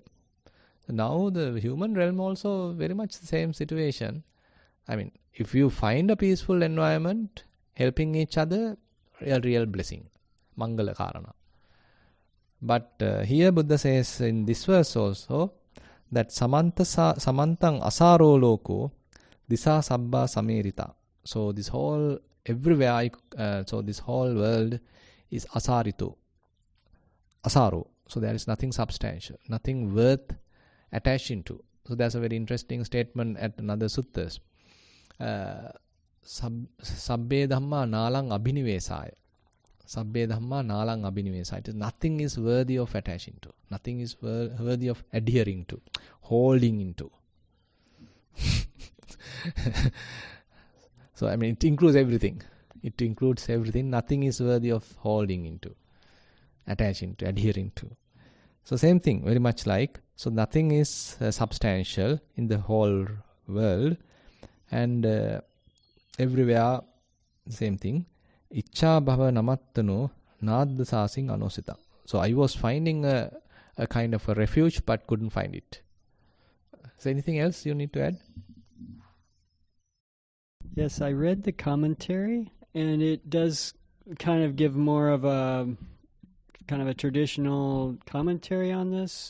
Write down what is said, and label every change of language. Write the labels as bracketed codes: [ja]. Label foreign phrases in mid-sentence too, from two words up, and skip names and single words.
[en] So now the human realm also very much the same situation. I mean, if you find a peaceful environment, helping each other, a real blessing. [pi] Mangala Karana. [en] But here Buddha says in this verse also that [pi] samantang asaro loko disa sabba samerita. [en] So this whole everywhere, so this whole world is asarito, asaro. So there is nothing substantial, nothing worth attaching to. So there's a very interesting statement at another suttas. [pi] Sabbe Dhamma nalang abhinivesaya. Sabbe Dhamma nalang abhinivesaya. [en] Nothing is worthy of attaching to. Nothing is worthy of adhering to, holding into. So I mean, it includes everything. It includes everything. Nothing is worthy of holding into, attaching to, adhering to. So same thing, very much like. So nothing is substantial in the whole world, and everywhere same thing. [pi] Ichcha bhava namattano nadda sasing anosita. [en] So I was finding a kind of a refuge but couldn't find it. Is there anything else you need to add? Yes, I read the commentary, and it does kind of give more of a kind of a traditional commentary on this.